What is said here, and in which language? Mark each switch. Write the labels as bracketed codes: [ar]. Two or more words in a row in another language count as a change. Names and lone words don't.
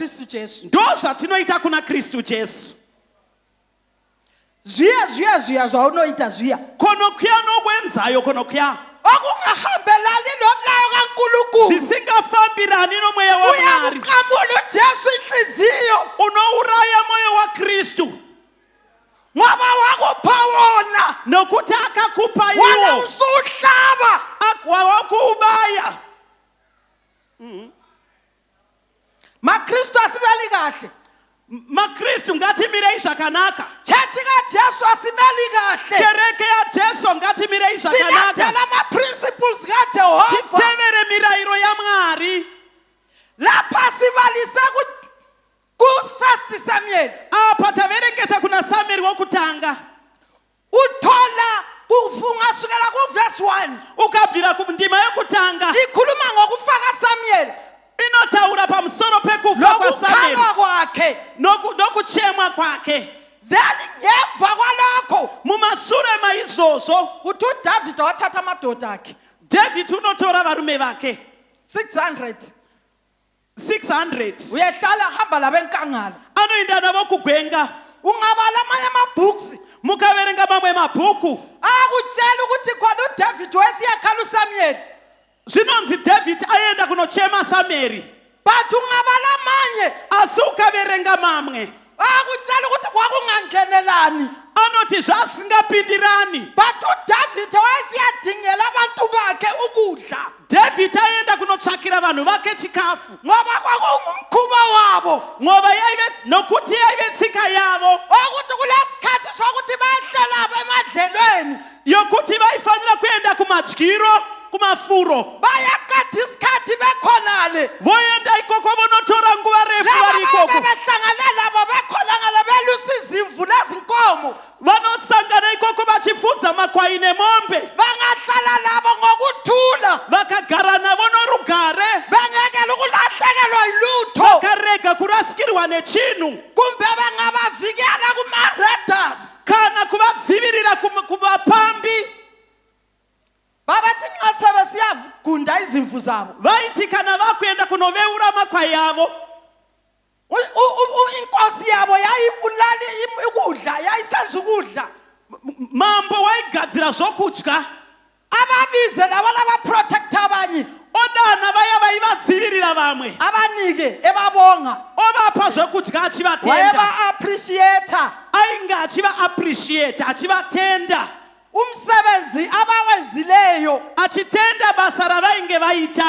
[sn] Jesu. ndo zvatinoita kuna Kristu Jesu. Zviya zvaunoita zviya. [nd] Konokya nokwenzayo konokya Okungahambelani nomlayo kaNkulunkulu. [sn] zvisingafambirani nomweya waMwari. [nd] Uyamuqamula uJesu inhliziyo. [sn] Unouraya moyo wa Kristu [nd] Ngoba wakupha wona. [sn] nokuti akakupa [nd] Wena [sn] iwo [nd] usuhlaba. [sn] wakuubaya. [nd] MaKristu asibeli kahle. [sn] MaKristu ngatimirei zvakanaka. [nd] Chechi kaJesu asibeli kahle. [sn] Kereke ya Jesu ngatimirei zvakanaka. [nd] Silandela ama-principles kaJehova. [sn] Titevere mirayiro yaMwari. [nd] Lapha sibalisa ku-1 Samuel. [sn] Apa taverengesa kuna Samueli wokutanga. [nd] Uthola ungasukela ku-verse 1. [sn] Ukabvira kundima yokutanga [nd] Ikhuluma ngokufaka Samuel. [sn] inotaura pamusoro pekufa kwaSamueli [nd] Lokukhalwa kwakhe. [sn] nokuchemwa kwake. [nd] Then ngemva kwalokho [sn] Mumashure maizvozvo [nd] uthi uDavida wathatha amadoda akhe [sn] David unotora varume vake [nd] 600. [sn] 600 [nd] Uyehlala hamba labenkangala. [sn] anoenda navo kugwenga. [nd] Ungabala amanye ama-books. [sn] Mukaverenga mamwe mabhuku [nd] Akutshela ukuthi khona uDavid wayesiyakhala uSamuel. [sn] zvinonzi David aenda kunochema Samueri, [nd] But ungabala amanye [sn] asi ukaverenga mamwe [nd] akutshela ukuthi kwakungangenelani. [sn] anoti zvasingapindirani. [nd] But uDavid wayesiyadingela abantu bakhe ukudla. [sn] David aenda kunotsvakira vanhu vake chikafu [nd] Ngoba kwakungumkhuba wabo. [sn] nokuti yaive tsika yavo [nd] Ukuthi kulesikhathi sokuthi bayehlala emadlelweni. [sn] yokuti vaifanira kuenda kumadyiro kumafuro. [nd] Bayaqeda isikhathi bekhonale. [sn] Voenda ikoko vonotora nguva refu [nd] Laba [sn] vari ikoko. [nd] bebehlangane labo bekhonangale belusa izimvu nezinkomo. [sn] Vanosangana ikoko vachifudza makwai nemombe. [nd] Bangahlala labo ngokuthula. [sn] Vakagara navo norugare. [nd] Bengekela ukulahlekelwa yilutho. [sn] Vakarega kurasikirwa nechinhu [nd] Kumbe bengabavikela kuma-raiders. [sn] kana kuvadzivirira kuvapambi. [nd] Babathi nxa sebesiyagunda izimvu zabo. [sn] Vaiti kana vakuenda kunoveura makwai avo, [nd] Inkosi yabo yayibulali ukudla, yayisenza ukudla. [sn] mambo waigadzira zvokudya. [nd] Ababize labo labaprotector abanye. [sn] Odana vaya vaivadzivirira vamwe, [nd] Abanike ebabonga. [sn] ovapa zvokudya achivatenda. [nd] Wayeba-appreciator. [sn] Ainge achivaappreciate, achivatenda, [nd] Umsebenzi abawenzileyo. [sn] achitenda basa ravainge vaita.